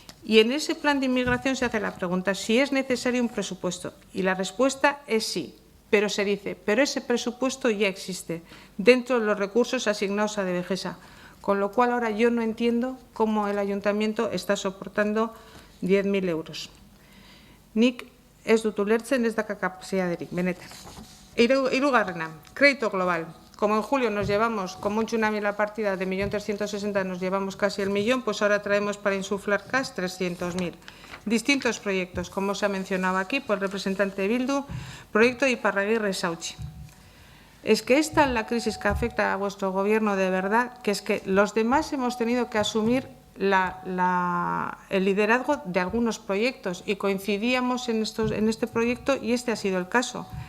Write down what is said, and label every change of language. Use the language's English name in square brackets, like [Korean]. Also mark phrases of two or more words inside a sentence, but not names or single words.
[Spanish] Y en ese plan de inmigración se hace la pregunta si es necesario un presupuesto. Y la respuesta es sí, pero se dice, pero ese presupuesto ya existe dentro de los recursos asignados a Devegesa. Con lo cual ahora yo no entiendo cómo el ayuntamiento está soportando 10.000 euros. [Basque] Nik ez dut ulertzen ez daka kapazitaterik, benetan. Hirugarrena, [Spanish] crédito global. Como en julio nos llevamos, como un tsunami en la partida de 1.360.000, nos llevamos casi el millón, pues ahora traemos para insuflar cash 300.000. Distintos proyectos, como se ha mencionado aquí por el representante de Bildu, proyecto de Iparraguirre-Sauchi. Es que esta es la crisis que afecta a vuestro gobierno de verdad, que es que los demás hemos tenido que asumir el liderazgo de algunos proyectos y coincidíamos en este proyecto y este ha sido el caso.